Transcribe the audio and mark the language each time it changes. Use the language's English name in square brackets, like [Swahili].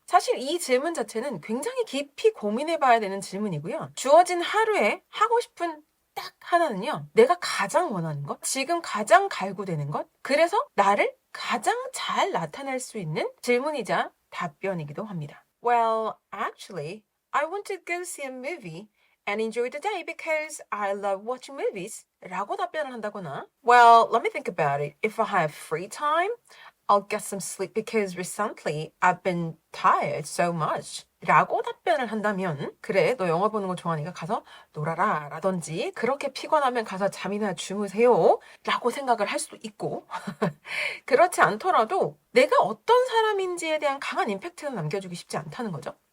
[Korean] 사실 이 질문 자체는 굉장히 깊이 고민해 봐야 되는 질문이고요. 주어진 하루에 하고 싶은 딱 하나는요, 내가 가장 원하는 것, 지금 가장 갈구되는 것, 그래서 나를 가장 잘 나타낼 수 있는 질문이자 답변이기도 합니다. [English] Well, actually, I want to go see a movie and enjoy the day because I love watching movies. [Korean] 라고 답변을 한다거나, [English] Well, let me think about it. If I have free time, I'll get some sleep because recently I've been tired so much. [Korean] 라고 답변을 한다면, 그래, 너 영화 보는 거 좋아하니까 가서 놀아라 라든지, 그렇게 피곤하면 가서 잠이나 주무세요 라고 생각을 할 수도 있고, 그렇지 않더라도 내가 어떤 사람인지에 대한 강한 임팩트는 남겨주기 쉽지 않다는 거죠.